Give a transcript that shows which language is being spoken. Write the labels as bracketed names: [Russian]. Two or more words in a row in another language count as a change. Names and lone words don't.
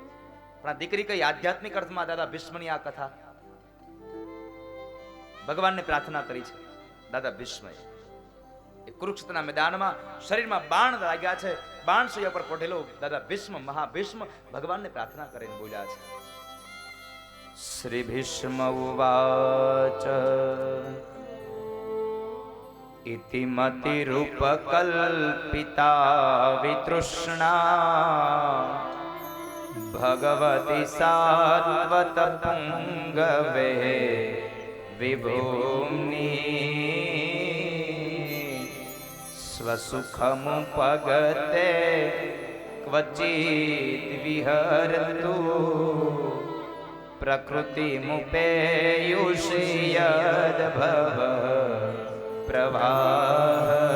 [Gujarati] પણ આ દીકરી કઈ આધ્યાત્મિક અર્થમાં દાદા ભીષ્મની આ કથા ભગવાનને પ્રાર્થના કરી છે. દાદા ભીષ્મએ એ કુરુક્ષેત્રના મેદાનમાં શરીરમાં બાણ લાગ્યા છે, બાણશૈયા પર પોઢેલો દાદા ભીષ્મ, મહાભીષ્મ ભગવાનને પ્રાર્થના કરીને બોલ્યા છે. [Sanskrit] શ્રી ભીષ્મ ઉવાચ इति मतिरूपकल्पिता वितृष्णा भगवति सात्वतपुङ्गवे विभूम्नि स्वसुखमुपगते क्वचित् विहरतु प्रकृतिमुपेयुषि यद्भव प्रवाह.